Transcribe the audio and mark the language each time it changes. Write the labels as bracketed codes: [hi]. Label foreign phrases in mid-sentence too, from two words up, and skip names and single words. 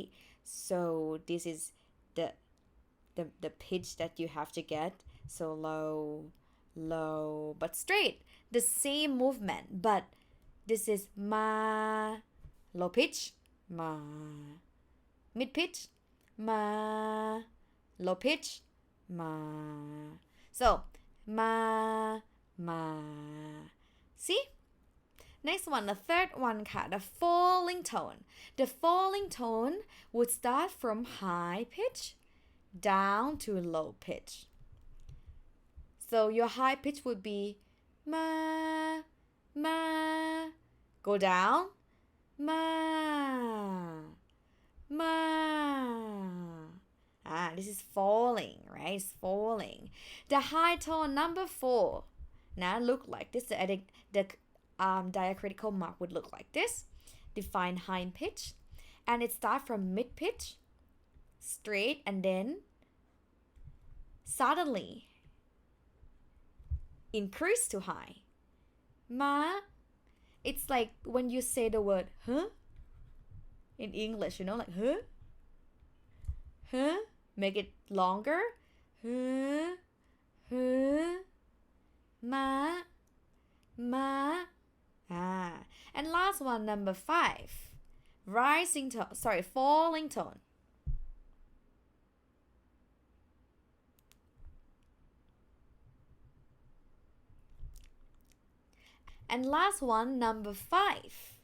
[en] So this is the pitch that you have to get. So low, low, but straight. The same movement, but this is ma, low pitch, ma, mid pitch, ma, low pitch, ma. So ma, ma. See? Next one, the third one ค่ะ the falling tone. The falling tone would start from high pitch down to low pitch. So your high pitch would be ma, ma. Go down, ma, ma. This is falling, right? It's falling. The high tone number 4. Now look like this. The diacritical mark would look like this. Define high pitch, and it starts from mid pitch, straight, and then suddenly increase to high. Ma. It's like when you say the word huh in English, like huh, huh. Make it longer. Huh, huh, ma, ma. And last one, number 5. Falling tone. And last one, number 5.